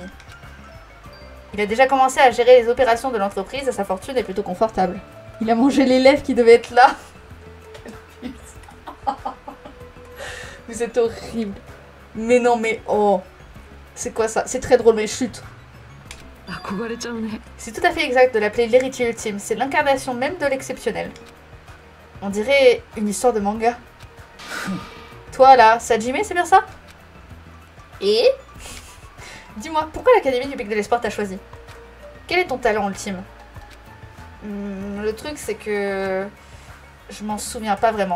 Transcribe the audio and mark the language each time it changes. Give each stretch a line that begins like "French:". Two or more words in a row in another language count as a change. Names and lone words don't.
French: Il a déjà commencé à gérer les opérations de l'entreprise et sa fortune est plutôt confortable. Il a mangé l'élève qui devait être là. Vous êtes horrible. Mais non, mais oh. C'est quoi ça? C'est très drôle, mais chut.
Japanese: 憧れちゃうね
French: C'est tout à fait exact de l'appeler l'héritier ultime. C'est l'incarnation même de l'exceptionnel. On dirait une histoire de manga. Toi là, Sajime, c'est bien ça? Et dis-moi, pourquoi l'Académie du Pic de l'Espoir t'a choisi? Quel est ton talent ultime? Le truc, c'est que je m'en souviens pas vraiment.